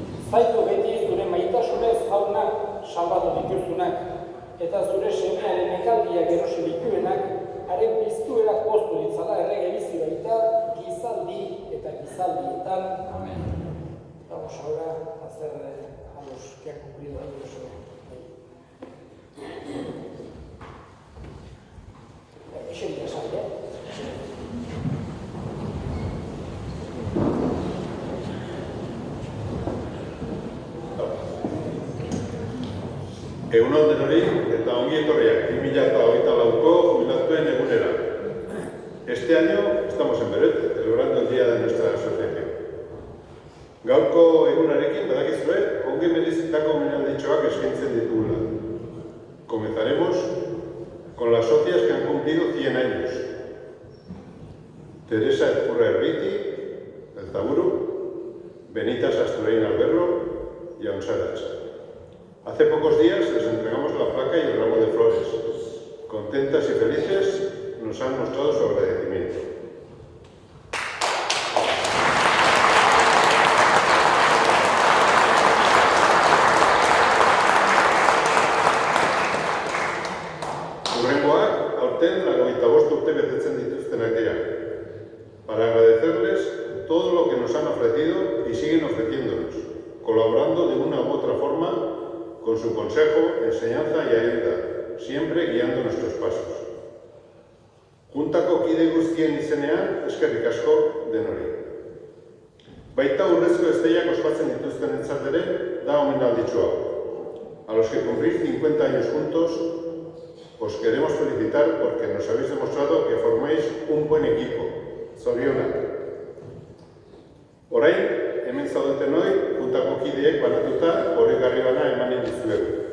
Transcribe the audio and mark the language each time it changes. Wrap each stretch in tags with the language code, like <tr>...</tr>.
<eu>zaitu beti zure maitasunez jaunak salbatu dituzunak, eta zure semearen ekaldiak erosi dituenak, haren piztuerak poztu ditzala errege bizi baita, gizaldi eta gizaldietan. Amen.</eu> <es>Vamos ahora a hacer a los que han cumplido años. Eso es interesante.</es> <eu>Egun on denori eta ongi etorriak 2024ko jubilatuen egunera.</eu> <es>Este año estamos en Beret, celebrando el día de nuestra asociación.</es> <eu>Gaurko egunarekin badakizue, ongi merezitako omenalditxoak eskaintzen ditugula.</eu> <es>Comenzaremos con las socias que han cumplido 100 años. Teresa Ezcurra Erriti, el Zaburu, Benita Sasturain Alberro y Onsarach. Hace pocos días les entregamos la placa y el ramo de flores. Contentas y felices nos han mostrado su agradecimiento.</es> <eu>Hurrengoak, aurten 95 urte betetzen dituztenak dira.</eu> <es>Para agradecerles todo lo que nos han ofrecido y siguen ofreciéndonos, colaborando de una u otra forma con su consejo, enseñanza y ayuda, siempre guiando nuestros pasos.</es> <eu>Juntako kide guztien izenean, eskerrik asko denori. Baita urrezko esteiak ospatzen dituztenentzat ere, da omenalditxo hau.</eu> <es>A los que cumplís 50 años juntos, os queremos felicitar porque nos habéis demostrado que formáis un buen equipo. Zorionak.</es> <eu>Orain, hemen zaudetenoi, juntako kideek banatuta horregarri bana emanen dizuegu.</eu>